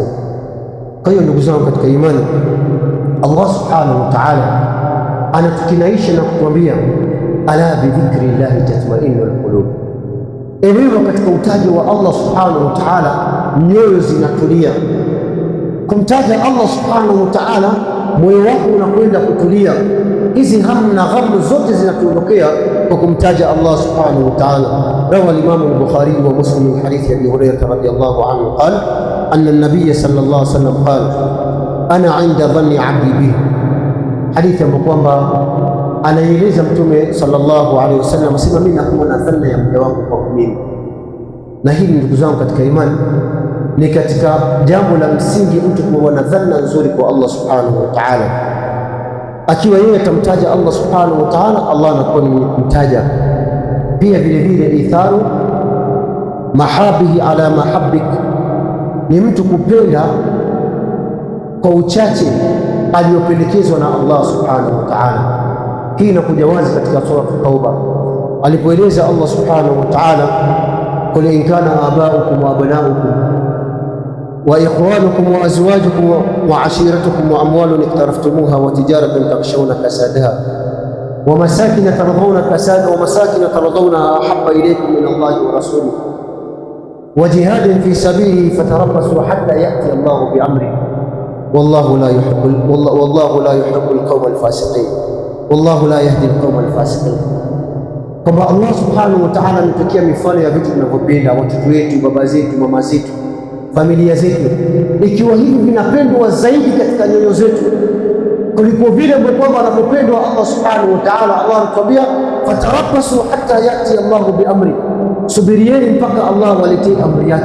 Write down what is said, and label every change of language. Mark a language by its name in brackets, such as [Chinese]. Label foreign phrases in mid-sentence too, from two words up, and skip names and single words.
[Swahili] Kwa hiyo ndugu zangu katika imani, Allah [Arabic] سبحانه وتعالى [Swahili] anatukinaisha na kutuambia [Arabic] ألا بذكر الله تطمئن القلوب. [Swahili] Ewewe katika utaji wa Allah [Arabic] سبحانه وتعالى [Swahili] nyoyo zinatulia. Kumtaja Allah [Arabic] سبحانه وتعالى, [Swahili] moyo wako unakwenda kutulia. Hizi hamu na ghamu zote zinatuondokea kwa kumtaja Allah [Arabic] سبحانه وتعالى. روى الإمام البخاري ومسلم من حديث أبي هريرة رضي الله عنه قال أن النبي صلى الله عليه وسلم قال أنا عند ظن عبدي بي, [Swahili] hadithi ambayo kwamba anaeleza Mtume [Arabic] صلى الله عليه وسلم [Swahili] asema mimi nakuwa na dhanna ya mja wangu kwa mimi. Na hili ndugu zangu katika imani ni katika jambo la msingi mtu kuwa na dhanna nzuri kwa Allah [Arabic] سبحانه وتعالى. [Swahili] Akiwa yeye atamtaja Allah [Arabic] سبحانه وتعالى, [Swahili] Allah anakuwa ni kumtaja pia. Vile vile [Arabic] إيثار محابه على محابك, [Swahili] ni mtu kupenda kwa uchache aliyopendekezwa na Allah [Arabic] سبحانه وتعالى. [Swahili] Hii inakuja wazi katika sura Tauba alipoeleza Allah [Arabic] سبحانه وتعالى قل إن كان آباؤكم وأبناؤكم وإخوانكم وأزواجكم وعشيرتكم وأموال اقترفتموها وتجارة تخشون كسادها ومساكن ترضونها أحب إليكم من الله ورسوله وجهاد في سبيله فتربصوا حتى يأتي الله بأمره والله لا يحب القوم الفاسقين والله لا يهدي القوم الفاسقين. [Swahili] Kwamba Allah [Arabic] سبحانه وتعالى [Swahili] ametukia mifano ya vitu tunavyopenda, watoto wetu, baba zetu, mama zetu, familia zetu, ikiwa hivi vinapendwa zaidi katika nyoyo zetu kuliko vile kwamba anavyopendwa Allah subhanahu wa ta'ala. Allah anatuambia [Arabic] فتربصوا حتى يأتي الله بأمر, [Swahili] subirieni mpaka Allah waletee amri yake.